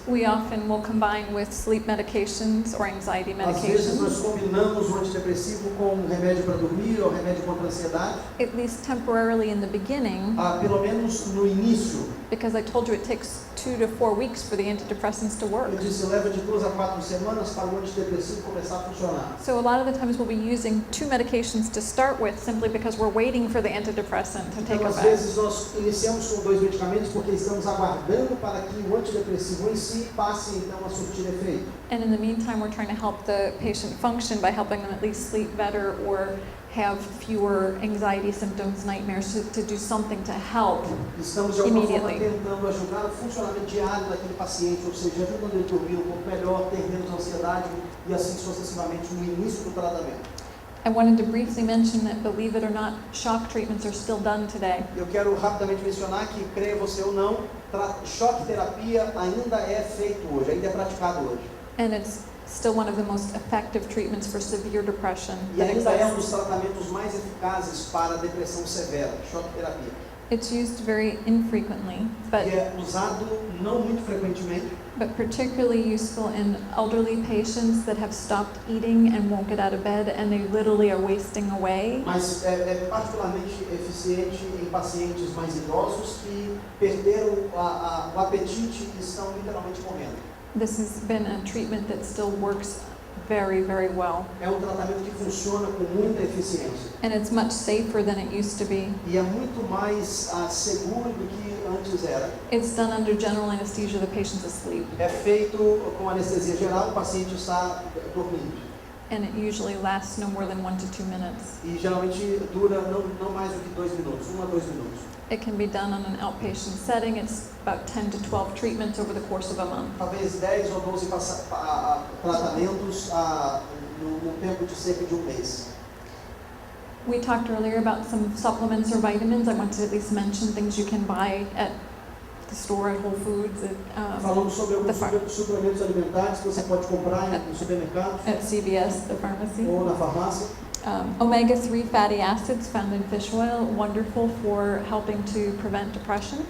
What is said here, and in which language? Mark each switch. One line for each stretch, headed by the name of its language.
English: We often will combine with sleep medications or anxiety
Portuguese: Às vezes nós
English: medications,
Portuguese: combinamos o antidepressivo com um remédio para dormir ou remédio contra a ansiedade,
English: at least temporarily in the beginning,
Portuguese: pelo menos no início.
English: because I told you it takes 2 to 4 weeks for the antidepressants to work.
Portuguese: Eu disse, leva de 2 a 4 semanas para o antidepressivo começar a funcionar.
English: So a lot of the times we'll be using 2 medications to start with simply because we're waiting for the antidepressant to take
Portuguese: Então, às
English: effect.
Portuguese: vezes nós iniciamos com 2 medicamentos porque estamos aguardando para que o antidepressivo em si passe então a surtir efeito.
English: And in the meantime, we're trying to help the patient function by helping them at least sleep better or have fewer anxiety symptoms, nightmares, to do something to help.
Portuguese: Estamos de alguma forma
English: Immediately.
Portuguese: tentando ajudar o funcionamento diário daquele paciente, ou seja, ajudando ele a dormir um pouco melhor, ter menos ansiedade e assim sucessivamente no início do tratamento.
English: I wanted to briefly mention that, believe it or not, shock treatments are still done today.
Portuguese: Eu quero rapidamente mencionar que, creia você ou não, choque terapia ainda é feito hoje, ainda é praticado hoje.
English: And it's still one of the most effective treatments for severe depression
Portuguese: E
English: that
Portuguese: ainda é um
English: exists.
Portuguese: dos tratamentos mais eficazes para a depressão severa, choque terapia.
English: It's used very infrequently,
Portuguese: E é usado não muito frequentemente,
English: but particularly useful in elderly patients that have stopped eating and won't get out of bed, and they literally are wasting away.
Portuguese: mas é particularmente eficiente em pacientes mais idosos que perderam o apetite e estão literalmente morrendo.
English: This has been a treatment that still works very well.
Portuguese: É um tratamento que funciona com muita eficiência
English: And it's much safer than it used to be.
Portuguese: e é muito mais seguro do que antes era.
English: It's done under general anesthesia, the patient's asleep.
Portuguese: É feito com anestesia geral, o paciente está dormindo
English: And it usually lasts no more than 1 to 2 minutes.
Portuguese: e geralmente dura não mais do que 2 minutos, 1 a 2 minutos.
English: It can be done on an outpatient setting. It's about 10 to 12 treatments over the course of a month.
Portuguese: Talvez 10 ou 12 tratamentos no tempo de cerca de um mês.
English: We talked earlier about some supplements or vitamins. I want to at least mention things you can buy at the store, at Whole Foods,
Portuguese: Falamos sobre alguns
English: the
Portuguese: suplementos alimentares que você pode comprar em supermercados
English: at CVS, the pharmacy.
Portuguese: ou na farmácia.
English: Omega-3 fatty acids found in fish oil, wonderful for helping to prevent depression.